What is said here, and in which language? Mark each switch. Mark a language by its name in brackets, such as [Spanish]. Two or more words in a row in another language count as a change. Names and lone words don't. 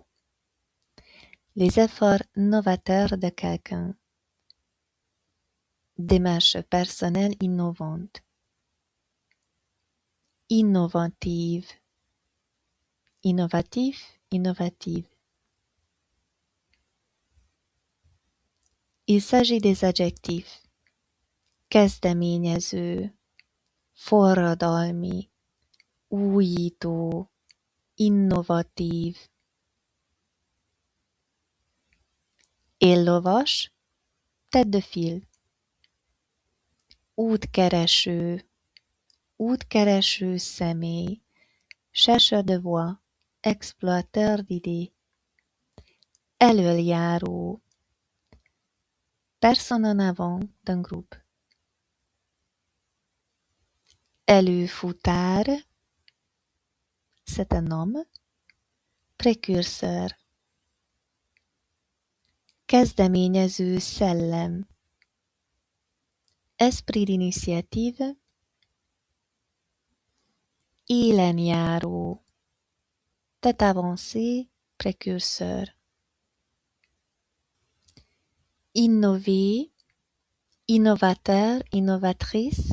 [French] Les efforts novateurs de quelqu'un. Démarche personnelle innovante. Innovative. Innovatif, innovative. Il s'agit des adjectifs. [Hungarian] Kezdeményező, forradalmi, újító, innovatív. Éllovas, [French] tête de file. [Hungarian] Útkereső, útkereső személy, [French] chercheur de voix, exploiteur d'idées. Elöljáró, personne en avant d'un groupe. Előfutár, c'est un homme. Précurseur, [Hungarian] kezdeményező szellem. [French] Esprit d'initiative. Élenjáró, tête avancée, précurseur. Innover, innovateur, innovatrice.